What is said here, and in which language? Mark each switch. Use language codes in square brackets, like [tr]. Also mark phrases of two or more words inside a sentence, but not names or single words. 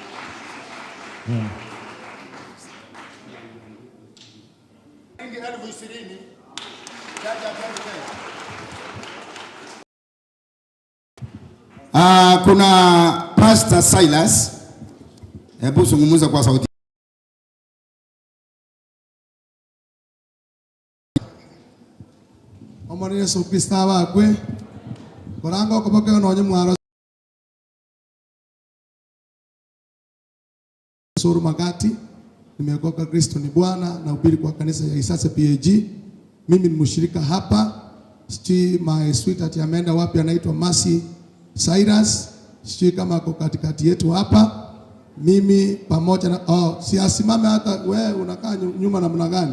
[sw] Kuna Pastor Silas. Hebu zungumza kwa sauti. [guz] Omwana Yesu Kristo abakwe koranga okoboke ononye mwaro Suru Magati. [sw] Nimeokoka, Kristo ni Bwana, na ubiri kwa kanisa ya Isase PAG. Mimi ni mshirika hapa. Sijui [en] my sweetheart [sw] ameenda wapi, anaitwa Mercy Cyrus. Sijui kama ako katikati yetu hapa. Mimi pamoja na si asimame, hata wewe unakaa nyuma namna gani?